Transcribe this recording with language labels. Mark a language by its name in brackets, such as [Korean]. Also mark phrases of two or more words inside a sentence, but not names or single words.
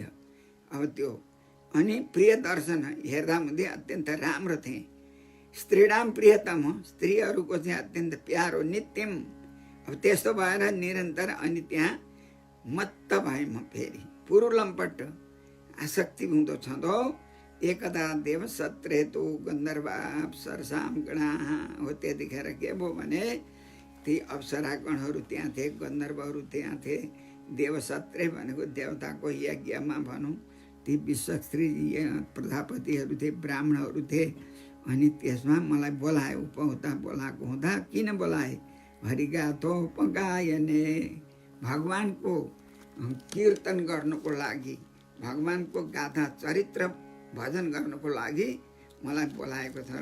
[Nepali] अब त्यो अनि प्रिय दर्शन, हेर्दा हुँदै अत्यन्त राम्रो थिएँ। [Sanskrit] स्त्रीणाम प्रियतम, [Nepali] स्त्रीहरूको चाहिँ अत्यन्त प्यारो, नित्यम। अब त्यस्तो भएर निरन्तर अनि त्यहाँ मत्त भएँ म। फेरि पुरुलम्पट आसक्ति हुँदो छँदो, [Sanskrit] एकदा देव सत्रेतु गन्धर्वा अप्सरसाम गणा [Nepali] हो। त्यतिखेर के भयो भने ती अप्सरागणहरू त्यहाँ थिए, गन्धर्वहरू त्यहाँ थिए। देवसत्रे भनेको देवताको यज्ञमा भनौँ, ती विश्वश्री प्रजापतिहरू थिए, ब्राह्मणहरू थिए। अनि त्यसमा मलाई बोलाए, उपहुँदा बोलाएको हुँदा, किन बोलाए, [Sanskrit] हरिगाथो पगायने, [Nepali] भगवानको कीर्तन गर्नुको लागि, भगवानको गाथा चरित्र भजन गर्नुको लागि मलाई बोलाएको छ र।